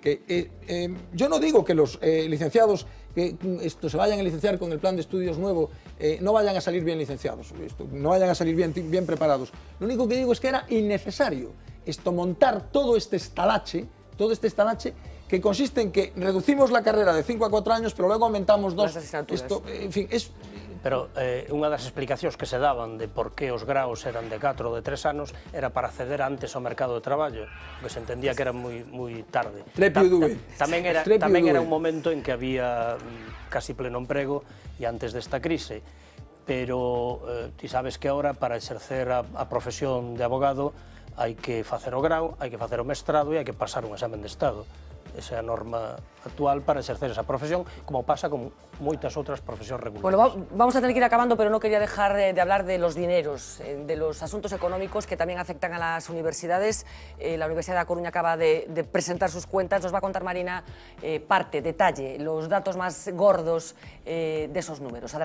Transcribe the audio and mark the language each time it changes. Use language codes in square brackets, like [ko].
[es] Que yo no digo que los licenciados que se vayan a licenciar con el plan de estudios nuevo no vayan a salir bien licenciados, no vayan a salir bien preparados. Lo único que digo es que era innecesario montar todo este estalache que consiste en que reducimos la carrera de 5 a 4 años, pero luego aumentamos 2. En fin, [gl] Pero unha das explicacións que se daban de por que os graos eran de 4 ou de 3 anos era para acceder antes ao mercado de traballo, que se entendía que era moi tarde. Tamén era un momento en que había casi pleno emprego e antes desta crise, pero ti sabes que agora para exercer a profesión de abogado hai que facer o grao, hai que facer o mestrado e hai que pasar un examen de Estado. Esa é a norma actual para exercer esa profesión, como pasa con moitas outras profesións regulares. [es] Bueno, vamos a tener que ir acabando, pero no quería dejar de hablar de los dineros, de los asuntos económicos que también afectan a las universidades. La Universidad de A Coruña acaba de presentar sus cuentas. Nos va a contar Marina detalle, los datos más gordos de esos números.